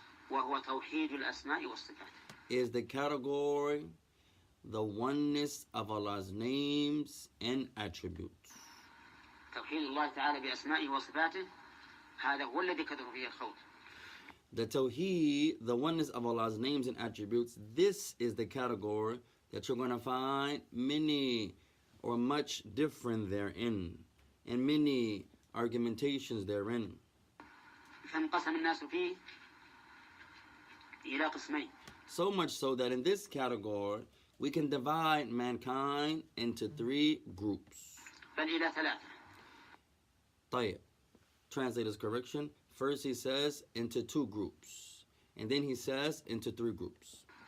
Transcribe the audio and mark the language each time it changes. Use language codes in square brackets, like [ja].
[ar] وهو توحيد الأسماء والصفات. [en] Is the category, the oneness of Allah's names and attributes. [ar] توحيد الله تعالى بأسمائه وصفاته هذا هو الذي كثر فيه الخوض. [en] The Tawheed, the oneness of Allah's names and attributes, this is the category that you're going to find many or much different therein, and many argumentations therein. [ar] فانقسم الناس فيه إلى قسمين. [en] So much so that in this category, we can divide mankind into three groups. [ar] بل إلى ثلاثة. [en] طيب. Translator's correction. First he says into two groups. And then he says into three groups.